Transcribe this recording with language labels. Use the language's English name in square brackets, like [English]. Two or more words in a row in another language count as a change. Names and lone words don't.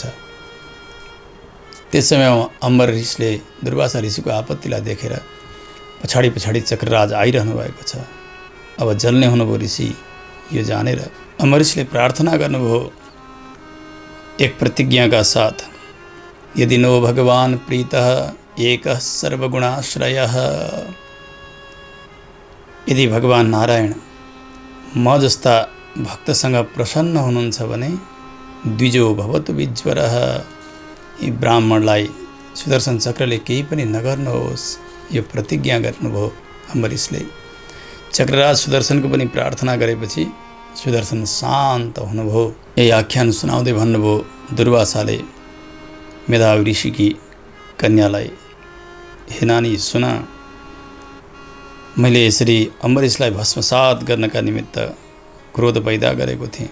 [Nepali] त्यस समय अम्बरीशले दुर्वासा ऋषिको आपत्तिलाई देखेर पछाडि पछाडि चक्रराज आइरहनु भएको छ। अब जल्ने हुनुभयो ऋषि यो जानेर अम्बरीशले प्रार्थना गर्नुभयो एक प्रतिज्ञाका साथ, [Sanskrit] यदि नो भगवान प्रीतः एकः सर्वगुणाश्रयः। [Nepali] यदि भगवान नारायण म जस्ता भक्तसँग प्रसन्न हुनुहुन्छ भने [Sanskrit] द्विजो भवतु विज्वरः। [Nepali] यी ब्राह्मणलाई सुदर्शन चक्रले केही पनि नगर्नुहोस्, यो प्रतिज्ञा गर्नुभयो अम्बरीशले। चक्रराज सुदर्शनको पनि प्रार्थना गरेपछि सुदर्शन शान्त हुनुभयो। यही आख्यान सुनाउँदै भन्नुभयो दुर्वासाले मेधावी ऋषिकी कन्यालाई, हे नानी सुन, मैले यसरी अम्बरीशलाई भस्मसात गर्नका निमित्त क्रोध पैदा गरेको थिएँ।